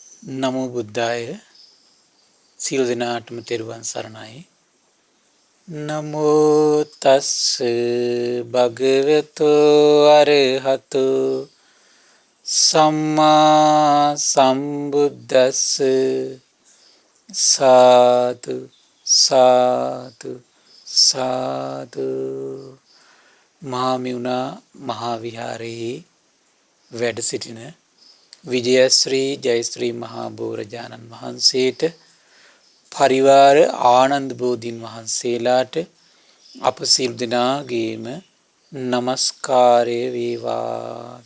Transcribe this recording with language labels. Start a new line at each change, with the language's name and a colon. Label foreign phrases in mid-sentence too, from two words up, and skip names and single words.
Pali: නමෝ බුද්ධාය
Sinhala: සියලු දෙනාටම තෙරුවන් සරණයි.
Pali: නමෝ තස්ස භගවතු අරහතු සම්මා සම්බුද්දස්ස සාදු සාදු සාදු.
Sinhala: මහාමිුණා මහා විහාරයේ වැඩ සිටින විජයශ්‍රී ජයශ්‍රී මහා බෝරජාණන් වහන්සේට පරිවාර ආනන්ද බෝධීන් වහන්සේලාට අප සියලු දෙනාගේම නමස්කාරය වේවා.